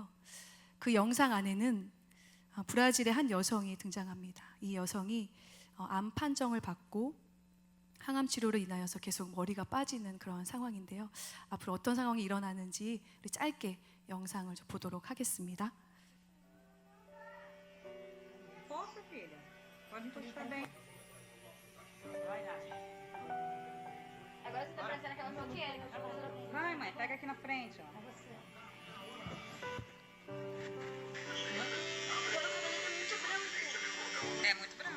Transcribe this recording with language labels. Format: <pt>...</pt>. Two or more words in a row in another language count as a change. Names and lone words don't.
<ko>그 영상 안에는 브라질의 한 여성이 등장합니다. 이 여성이 암 판정을 받고 항암 치료로 인하여서 계속 머리가 빠지는 그런 상황인데요. 앞으로 어떤 상황이 일어나는지 우리 짧게 영상을 좀 보도록 하겠습니다.</ko> <pt>Posso, filha? Pode encostar bem. Vai lá. Agora você tá parecendo aquela fofoqueira. Vai, mãe, pega aqui na frente, ó. É muito branco.</pt>